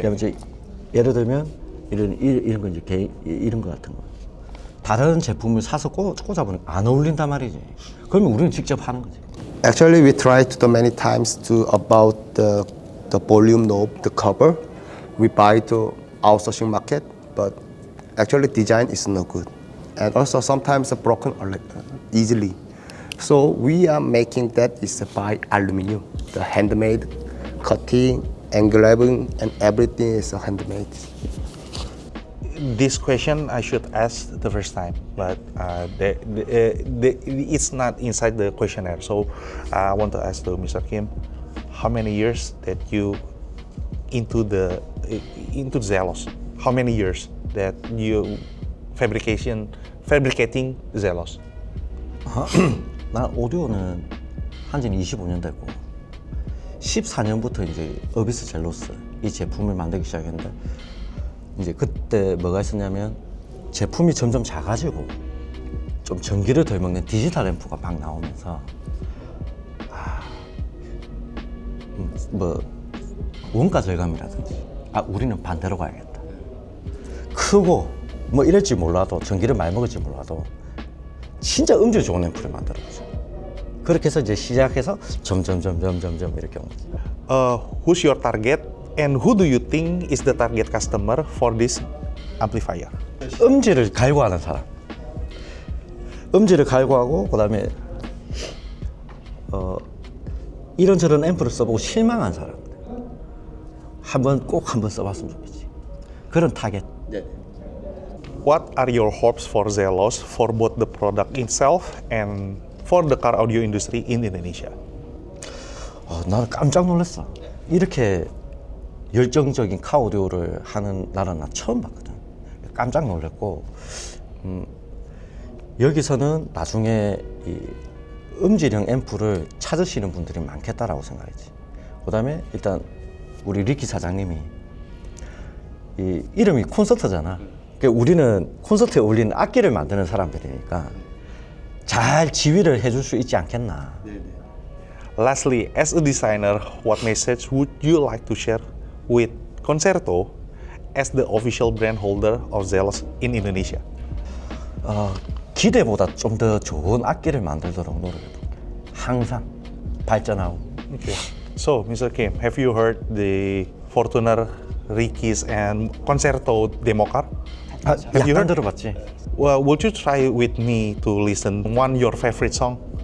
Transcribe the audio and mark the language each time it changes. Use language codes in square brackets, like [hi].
[ko] 그다음에 이제 예를 들면 이런 거 이제 이런 거 같은 거 다른 제품을 사서 꽂아보면 안 어울린단 말이지. 그러면 우리는 직접 하는 거지. [en] Actually, we tried to many times to about the volume knob, the cover. We buy to outsourcing market, but actually design is no good, and also sometimes broken or like easily. So we are making that is by aluminum, the handmade cutting, engraving, and everything is handmade. This question I should ask the first time, but it's not inside the questionnaire. So I want to ask to Mr. Kim, how many years that you into Zelos? How many years that you fabricating Zelos? [ko] 난 오디오는 한지는 25년 됐고 14년부터 이제 어비스 젤로스 이 제품을 만들기 시작했는데 이제 그때 뭐가 있었냐면 제품이 점점 작아지고 좀 전기를 덜 먹는 디지털 앰프가 막 나오면서 뭐 원가 절감이라든지 우리는 반대로 가야겠다. 크고 뭐 이럴지 몰라도 전기를 많이 먹을지 몰라도 진짜 음질 좋은 앰프를 만들어보자. 그렇게 해서 이제 시작해서 점점 이렇게 온 거지. [en] Who's your target and who do you think is the target customer for this amplifier? [ko] 음질을 갈구하는 사람. 음질을 갈구하고 그다음에 이런저런 앰프를 써보고 실망한 사람. 꼭 한번 써봤으면 좋겠지. 그런 타겟. [en] What are your hopes for Zelos for both the product itself and for the car audio industry in Indonesia? [ko] 나는 깜짝 놀랐어. 이렇게 열정적인 카 오디오를 하는 나라는 나 처음 봤거든. 깜짝 놀랐고 여기서는 나중에 이 음질형 앰프를 찾으시는 분들이 많겠다라고 생각했지. 그다음에 일단 우리 리키 사장님이 이 이름이 콘서트잖아. 그러니까 우리는 콘서트에 어울리는 악기를 만드는 사람들이니까 잘 지휘를 해줄 수 있지 않겠나. [en] Lastly, as a designer, what message would you like to share with Concerto as the official brand holder of Zelos in Indonesia? [ko] 기대보다 좀 더 좋은 악기를 만들도록 노력해볼게. 항상 발전하고. [en] Okay. So, Mr. Kim, have you heard the Fortuner, Ricky's, and Concerto demo car? Have you [ko] 약간 들어봤지? [en] Well, would you try with me to listen one your favorite song?